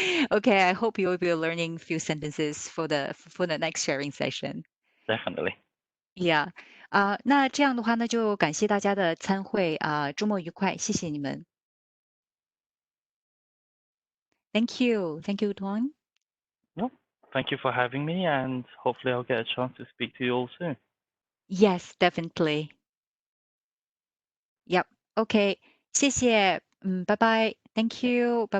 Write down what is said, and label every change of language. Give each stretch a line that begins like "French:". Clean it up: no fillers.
English: Okay, I hope you will be learning a few sentences for the next sharing session. Definitely. Yeah.
Chinese: 那这样的话呢，就感谢大家的参会周末愉快，谢谢你们。
English: Thank you, Tuan. No, thank you for having me, and hopefully I'll get a chance to speak to you all soon. Yes, definitely. Yep. Okay.
Chinese: 谢谢。拜拜。
English: Thank you.
Chinese: 拜